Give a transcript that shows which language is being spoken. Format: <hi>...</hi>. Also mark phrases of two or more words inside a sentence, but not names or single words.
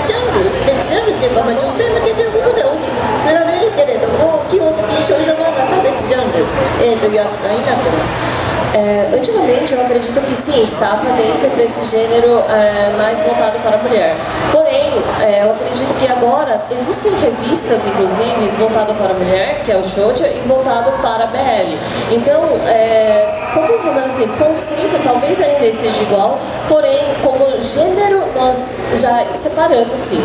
<ja>ジャンルというか、女性向けということで大きくくくられるけれども、基本的に少女漫画と別ジャンル、という扱いになっています。</ja> <pt>Antigamente eu acredito que sim, estava dentro desse gênero mais voltado para a mulher. Porém, eu acredito que agora existem revistas, inclusive, voltadas para a mulher, que é o shoujo, e voltado para a BL. Então, como vamos assim, conceito talvez ainda esteja igual, porém, como gênero, nós já separamos sim.</pt>